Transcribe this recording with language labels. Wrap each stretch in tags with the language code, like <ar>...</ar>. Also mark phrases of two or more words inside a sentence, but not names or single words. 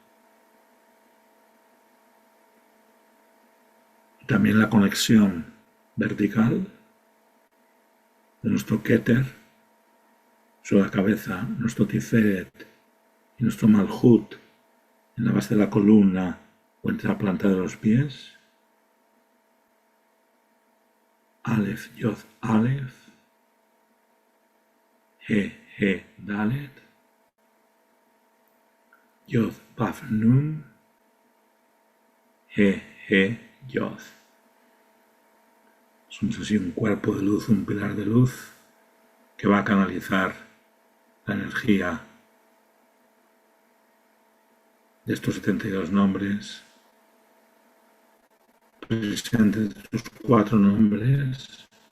<es>También la conexión vertical de nuestro Keter sobre la cabeza, nuestro Tiferet y nuestro Malhut en la base de la columna o entre la planta de los pies.</es> <he>Aleph, Yod, Aleph, He, Dalet, Yod, Vav, Nun, He, Yod.</he> <es>Somos así un cuerpo de luz, un pilar de luz que va a canalizar la energía de estos 72 nombres, presentes sus 4 nombres.</es>